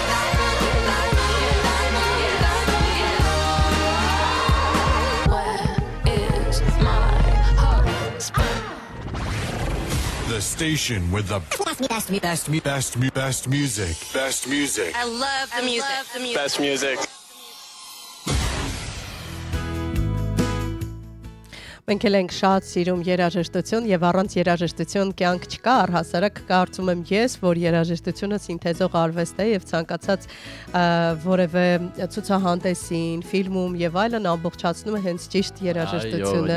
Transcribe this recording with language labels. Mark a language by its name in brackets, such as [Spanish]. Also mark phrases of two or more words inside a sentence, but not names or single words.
[English] The station with the best music. Best music. I love the music. Best music. [Armenian] Մենք էլ ենք շատ սիրում երաժշտություն եւ առանց երաժշտություն կյանք չկա, առհասարակ կարծում եմ ես, որ երաժշտությունը սինթեզող արվեստ է եւ ցանկացած որևէ ցուցահանդեսին, ֆիլմում եւ այլն ամբողջացնում է հենց ճիշտ երաժշտությունը։